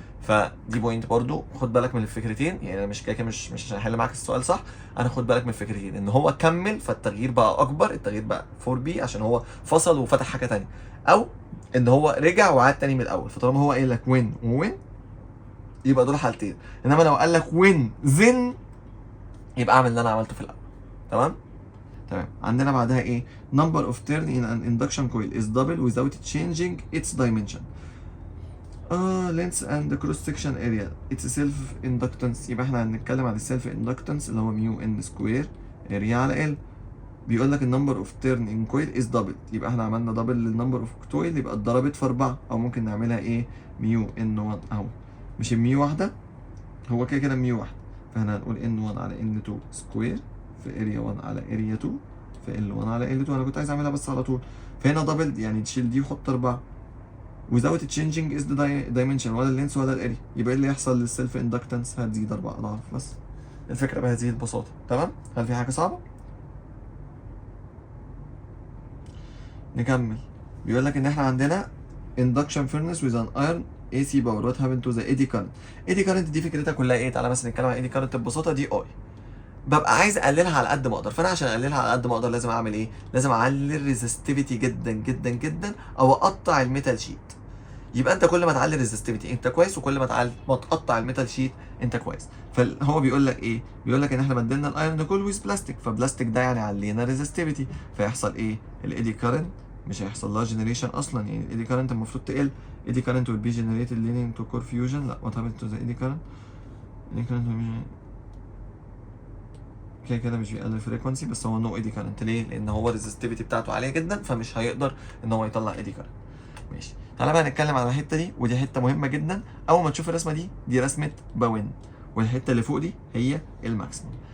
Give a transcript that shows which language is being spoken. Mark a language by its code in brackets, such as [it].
[ar] فدي بوينت برضو، خد بالك من الفكرتين، يعني انا مش كده مش عشان احل معاك السؤال صح، انا خد بالك من الفكرتين، ان هو كمل فالتغيير بقى اكبر، التغيير بقى 4 بي عشان هو فصل وفتح حاجه ثانيه، او ان هو رجع وعاد تاني من الاول. فطالما هو قايل لك وين ووين يبقى دول حالتين، انما لو قال لك وين زن يبقى اعمل اللي انا عملته في الاول. تمام. عندنا بعدها ايه؟ [en] number of turn in an induction coil is double without changing its dimension. length and cross section area it's self inductance. [ar] يبقى احنا هنتكلم عن السيلف inductance اللي هو ميو ان سكوير اريا على ال. بيقول لك النمبر اوف تيرن ان كويل از دبل، يبقى احنا عملنا دبل للنمبر اوف كويل، يبقى اتضربت في 4، او ممكن نعملها ايه؟ ميو ان 1 اهو، مش الميو واحده، هو كده ميو واحده، فاحنا هنقول ان 1 على ان 2 سكوير في اريا 1 على اريا 2 في ال 1 على ال 2. انا كنت عايز اعملها بس على طول، فهنا دبل يعني تشيل دي وحط 4 [en] without changing is the dimension [ar] ولا اللينس ولا الاريا، يبقى ايه اللي يحصل للسيلف اندكتنس؟ هتزيد 4 اضعاف بس. الفكره بهذه البساطه. تمام؟ هل في حاجه صعبه؟ نكمل. بيقول لك ان احنا عندنا [en] induction furnace with an iron AC power what happened to the eddy current. [ar] eddy current دي فكرتها كلها ايه؟ تعالى مثلا نتكلم عن eddy current ببساطه. دي اي ببقى عايز اقللها على قد ما اقدر، فانا عشان اقللها على قد ما اقدر لازم اعمل ايه؟ لازم اعلي الريزستيفيتي جدا جدا جدا، او اقطع الميتال شيت. يبقى انت كل ما تعلي الريزستيفيتي انت كويس، وكل ما تقطع الميتال شيت انت كويس. فهو بيقول لك ايه؟ بيقول لك ان احنا بدلنا الايرون كول ويز بلاستيك، فبلاستيك ده يعني علينا الريزستيفيتي، فيحصل ايه؟ الايدي كارنت مش هيحصل لها جنريشن اصلا، يعني الايدي كارنت المفروض تقل. [en] Eddy current will be generated leading to core fusion. [ar] لا [en] what happens to the eddy current؟ [ar] eddy current كده مش بيقلل الفريكونسي، بس هو نو ايدي كارنت. ليه؟ لان هو الريزستيفيتي بتاعته عاليه جدا، فمش هيقدر ان هو يطلع ايدي كارنت. ماشي. تعالى بقى نتكلم على الحته دي، ودي حته مهمه جدا. اول ما تشوف الرسمه دي رسمه باوين، والحته اللي فوق دي هي الماكسيموم.